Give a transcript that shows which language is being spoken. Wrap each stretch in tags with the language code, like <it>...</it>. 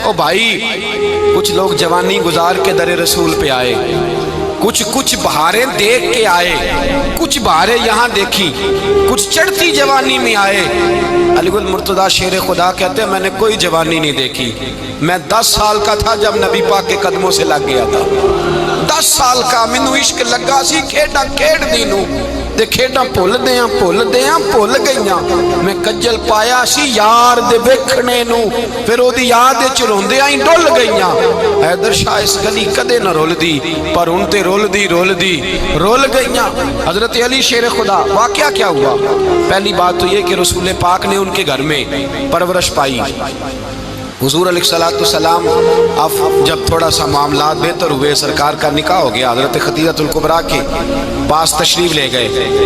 <ur>او بھائی کچھ لوگ جوانی گزار کے در رسول پہ آئے, کچھ بہاریں دیکھ کے آئے, کچھ بہاریں یہاں دیکھی, کچھ چڑھتی جوانی میں آئے. علی گل مرتضیٰ شیر خدا کہتے ہیں میں نے کوئی جوانی نہیں دیکھی. میں 10 سال کا تھا جب نبی پاک کے قدموں سے لگ گیا تھا.</ur> <pa>10 سال کا مینوں عشق لگا سی, کھیڈا کھیڈ دینوں تے کھیڈاں بھول گئیاں. میں کجل پایا سی یار دے ویکھنے نو, پھر او دی یاد وچ روندیاں ہی ڈل گئیاں. حیدر شاہ اس گلی کدے نہ رول دی پر ہن تے رول گئیاں.</pa> <ur>حضرت علی شیر خدا واقعہ کیا ہوا؟ پہلی بات تو یہ کہ رسول پاک نے ان کے گھر میں پرورش پائی. حضور علیہ السلام اب جب تھوڑا سا معاملات بہتر ہوئے, سرکار کا نکاح ہو گیا, حضرت خدیجہ الکبریٰ کے پاس تشریف لے گئے.</ur>